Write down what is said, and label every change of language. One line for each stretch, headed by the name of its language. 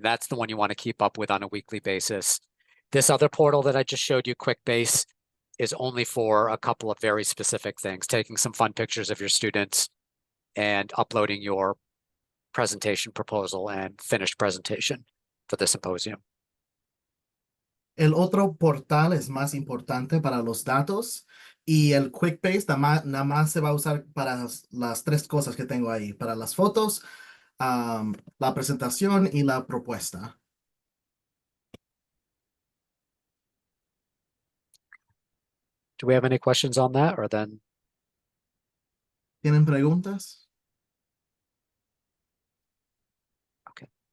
English: That's the one you want to keep up with on a weekly basis. This other portal that I just showed you, QuickBase, is only for a couple of very specific things, taking some fun pictures of your students and uploading your presentation proposal and finished presentation for the symposium.
Spanish: El otro portal es más importante para los datos y el QuickBase nada más se va a usar para las 3 cosas que tengo ahí, para las fotos, la presentación y la propuesta.
English: Do we have any questions on that, or then?
Spanish: ¿Tienen preguntas?
English: Okay.